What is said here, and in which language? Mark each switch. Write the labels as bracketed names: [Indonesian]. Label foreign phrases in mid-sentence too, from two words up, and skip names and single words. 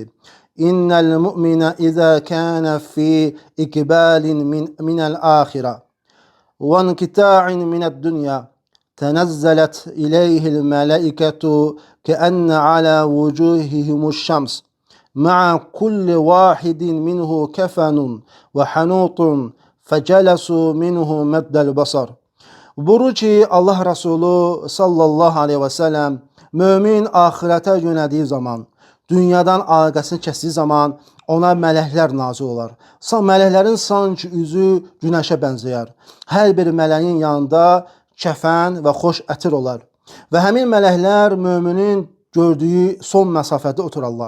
[Arabic] إن المؤمن إذا كان في إقبال من الآخرة وانقطاع من الدنيا تنزلت إليه الملائكة كأن على وجوههم الشمس مع كل واحد منهم كفن وحنوط فجلسوا منه مد البصر. [Azerbaijani] Buyurur ki Allah Resulü [Arabic] صلى الله عليه وسلم [Azerbaijani] mümin ahirete yönəldiyi zaman, dünyadan əlaqəsini kəsdiyi zaman ona mələklər nazil olar. Mələklərin sanki üzü günəşə bənzəyər. Hər bir mələyin yanında kəfən və xoş ətir olar. Və həmin mələklər müminin gördüyü son məsafədə oturarlar.